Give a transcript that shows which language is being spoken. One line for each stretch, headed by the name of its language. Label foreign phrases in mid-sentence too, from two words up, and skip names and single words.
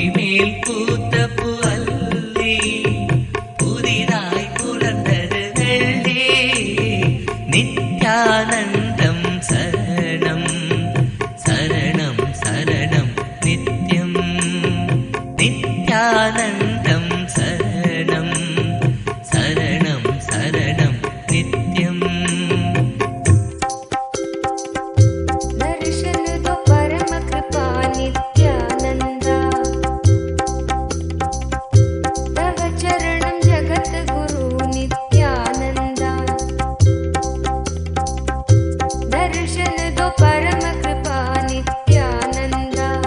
Tamil: பூமியில் பூத்த புல்லி புதிதாய் புலர்ந்தது வெள்ளி நித்யானந்தம் சரணம் சரணம் சரணம் நித்யம் நித்யானந்தம் சரணம் சரணம் சரணம் நித்யம்
Hindi: दर्शन दो परम कृपा नित्यानंदा तव चरणं जगत गुरु नित्यानंदा दर्शन दो परम कृपा नित्यानंदा